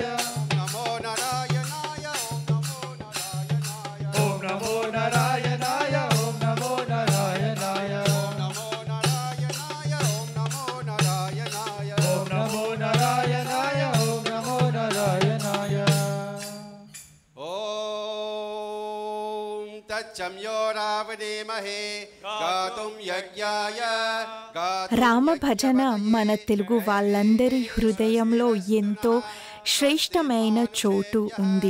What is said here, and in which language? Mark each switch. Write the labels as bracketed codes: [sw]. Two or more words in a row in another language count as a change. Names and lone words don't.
[sa] నమో నారాయణాయ. ఓం నమో నారాయణాయ. ఓం నమో నారాయణాయ ఓం నమో నారాయణాయ నమో నారాయణాయ. ఓం నమో నారాయణాయ. ఓం నమో నారాయణాయ ఓం నమో నారాయణాయ ఓం తచ్చమ్యో రావణేమహే గాతుం యజ్ఞాయ [te] రామ భజన మన తెలుగు వాళ్ళందరి హృదయంలో ఎంతో శ్రేష్టమైన చోటు ఉంది.